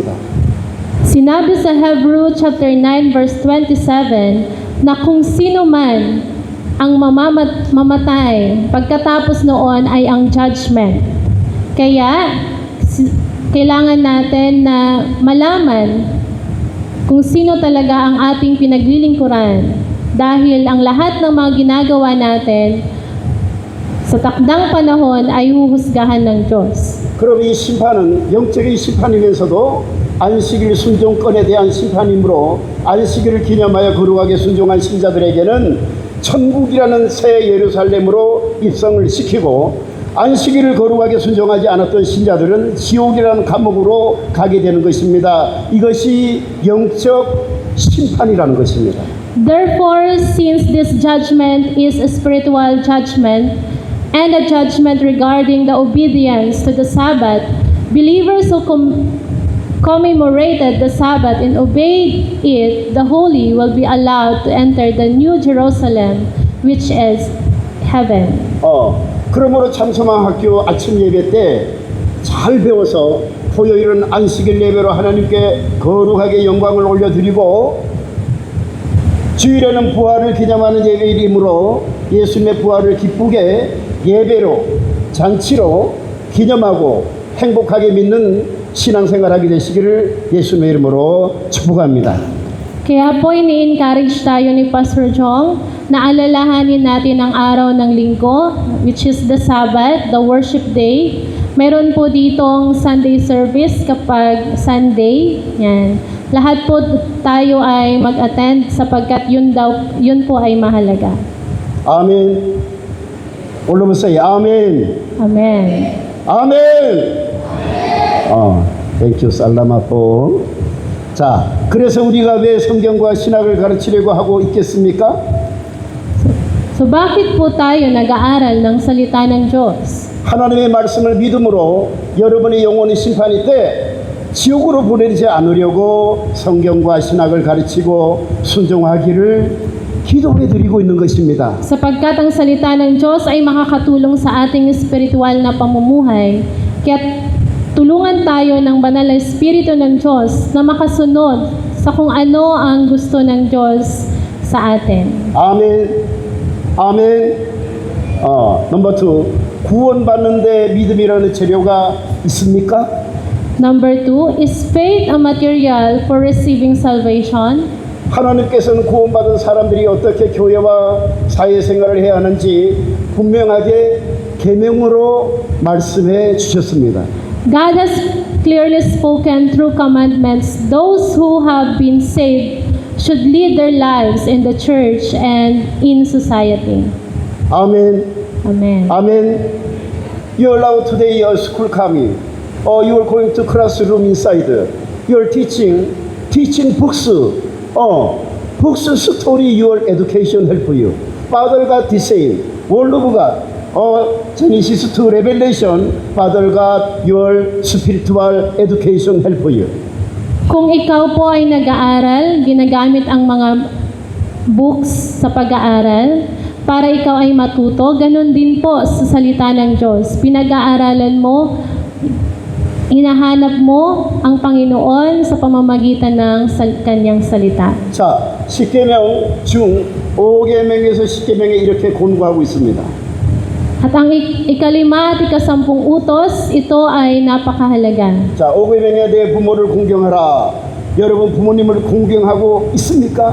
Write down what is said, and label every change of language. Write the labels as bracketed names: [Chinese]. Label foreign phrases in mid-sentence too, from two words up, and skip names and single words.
[Filipino] Sinabi sa Hebrew [English] chapter 9 verse 27 [Filipino] na kung sino man ang mamatay pagkatapos noon ay ang judgment. Kaya kailangan natin na malaman kung sino talaga ang ating pinaglilingkuran dahil ang lahat ng mga ginagawa natin sa takdang panahon ay huhusgahan ng Diyos. [Korean] 그럼 이 심판은 영적인 심판이면서도 안식일 순종권에 대한 심판이므로 안식일을 기념하여 거룩하게 순종한 신자들에게는 천국이라는 새 예루살렘으로 입성을 시키고 안식일을 거룩하게 순종하지 않았던 신자들은 지옥이라는 감옥으로 가게 되는 것입니다. 이것이 영적 심판이라는 것입니다. [English] Therefore, since this judgment is a spiritual judgment and a judgment regarding the obedience to the Sabbath, believers who commemorated the Sabbath and obeyed it, the holy will be allowed to enter the new Jerusalem, which is heaven. [Korean] 그러므로 참소망학교 아침 예배 때 잘 배워서 토요일은 안식일 예배로 하나님께 거룩하게 영광을 올려드리고 주일에는 부활을 기념하는 예배이므로 예수님의 부활을 기쁘게 예배로 잔치로 기념하고 행복하게 믿는 신앙생활하게 되시기를 예수님의 이름으로 축복합니다. [Filipino] Kaya po ini-encourage tayo ni Pastor Jong na alalahanin natin ang araw ng linggo, [English] which is the Sabbath, the worship day. [Filipino] Meron po ditong [English] Sunday service [Filipino] kapag Sunday. Yan. Lahat po tayo ay mag-attend sapagkat yun po ay mahalaga. [Korean] 아멘. 올라보세요. 아멘. [English] Amen. [Korean] 아멘. [English] thank you [Filipino] salamat po. [Korean] 자, 그래서 우리가 왜 성경과 신학을 가르치려고 하고 있겠습니까? [Filipino] So bakit po tayo nag-aaral ng salita ng Diyos? [Korean] 하나님의 말씀을 믿음으로 여러분의 영혼의 심판이 때 지옥으로 보내지 않으려고 성경과 신학을 가르치고 순종하기를 기도해 드리고 있는 것입니다. [Filipino] Sapagkat ang salita ng Diyos ay makakatulong sa ating espiritual na pamumuhay, kaya tulungan tayo ng banal na Espiritu ng Diyos na makasunod sa kung ano ang gusto ng Diyos sa atin. [Korean] 아멘. 아멘. 넘버 2. 구원받는데 믿음이라는 재료가 있습니까? [English] Number 2, is faith a material for receiving salvation? [Korean] 하나님께서는 구원받은 사람들이 어떻게 교회와 사회생활을 해야 하는지 분명하게 계명으로 말씀해 주셨습니다. [English] God has clearly spoken through commandments. Those who have been saved should lead their lives in the church and in society. [Korean] 아멘. [English] Amen. Amen. You are now today a school coming, or you are going to classroom inside. You are teaching books. Books story your education help you. Father God the same. Word of God. Genesis to Revelation. Father God your spiritual education help you. [Filipino] Kung ikaw po ay nag-aaral, ginagamit ang mga books sa pag-aaral, para ikaw ay matuto, ganun din po sa salita ng Diyos. Pinag-aaralan mo, hinahanap mo ang Panginoon sa pamamagitan ng kanyang salita. [Korean] 자, 10계명 중 5계명에서 10계명에 이렇게 권고하고 있습니다. [Filipino] At ang ikalima at ikasampung utos, ito ay napakahalaga. [Korean] 자, 5계명에 대해 부모를 공경하라. 여러분 부모님을 공경하고 있습니까?